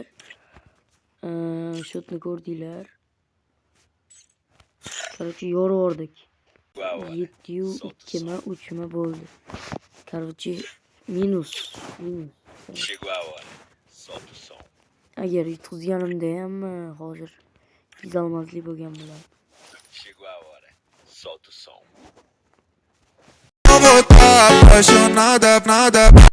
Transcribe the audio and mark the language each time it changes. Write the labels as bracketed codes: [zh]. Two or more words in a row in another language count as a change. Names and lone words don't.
[uz] Shotni ko'rdilar. Короче yo'rvordik. 7-2 mi 3 mi bo'ldi. Короче minus. [pt] Chegou a hora. Solta o som. [uz] Agar yutqizganimda ham hozir yuzolmaslik bo'lgan bo'lardi. [pt] Chegou a hora. Solta o som. Vou tá apaixonada, nada